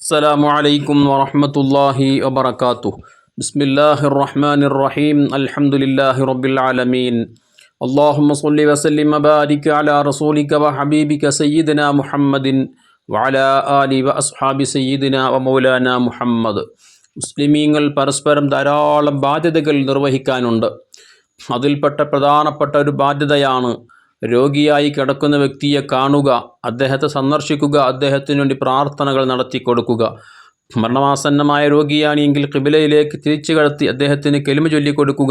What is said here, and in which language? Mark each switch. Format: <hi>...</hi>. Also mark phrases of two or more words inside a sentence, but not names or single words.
<ar>السلام عليكم ورحمة الله وبركاته. بسم الله الرحمن الرحيم. الحمد لله رب العالمين. اللهم صل وسلم وبارك على رسولك وحبيبك سيدنا محمد وعلى آله وأصحاب سيدنا ومولانا മുഹമ്മദ്.</ar> <ml>മുസ്ലിമീങ്ങൾ പരസ്പരം ധാരാളം ബാധ്യതകൾ നിർവഹിക്കാനുണ്ട്. അതിൽപ്പെട്ട പ്രധാനപ്പെട്ട ഒരു ബാധ്യതയാണ് രോഗിയായി കിടക്കുന്ന വ്യക്തിയെ കാണുക, അദ്ദേഹത്തെ സന്ദർശിക്കുക, അദ്ദേഹത്തിന് വേണ്ടി പ്രാർത്ഥനകൾ നടത്തി കൊടുക്കുക. മരണമാസന്നമായ രോഗിയാണെങ്കിൽ ഖിബലയിലേക്ക് തിരിച്ചു കടത്തി അദ്ദേഹത്തിന് കെലിമ ചൊല്ലിക്കൊടുക്കുക.</ml>